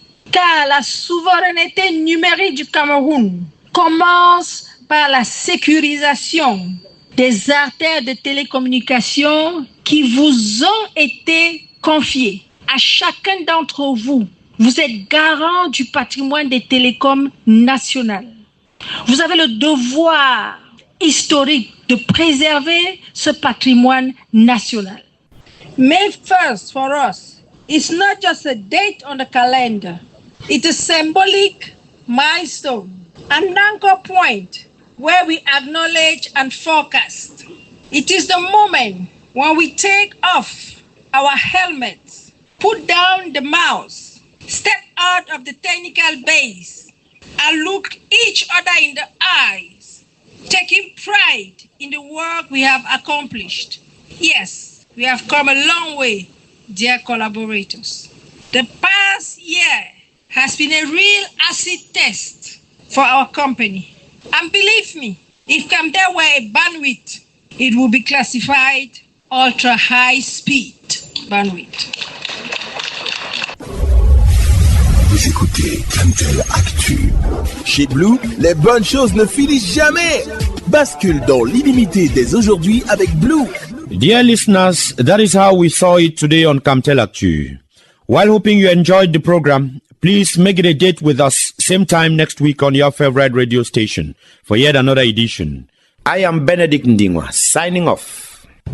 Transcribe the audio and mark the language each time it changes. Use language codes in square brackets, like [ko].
[fr] Car la souveraineté numérique du Cameroun commence par la sécurisation des artères de télécommunications qui vous ont été confiées. À chacun d'entre vous, vous êtes garant du patrimoine des télécoms nationales. Vous avez le devoir historique de préserver ce patrimoine national. [en] May 1st for us is not just a date on the calendar. It's a symbolic milestone, an anchor point where we acknowledge and forecast. It is the moment when we take off our helmets, put down the mouse, step out of the technical base, and look each other in the eyes, taking pride in the work we have accomplished. Yes, we have come a long way, dear collaborators, the past year has been a real acid test for our company. And believe me, if Camtel were a bandwidth, it would be classified ultra high speed bandwidth. [fr] Vous écoutez Camtel Actu. Chez Blue, les bonnes choses ne finissent jamais. Bascule dans l'illimité dès aujourd'hui avec Blue. [en] Dear listeners, that is how we saw it today on Camtel Actu. While hoping you enjoyed the program, please make it a date with us same time next week on your favorite radio station for yet another edition. I am Benedict Ndingwa, signing off.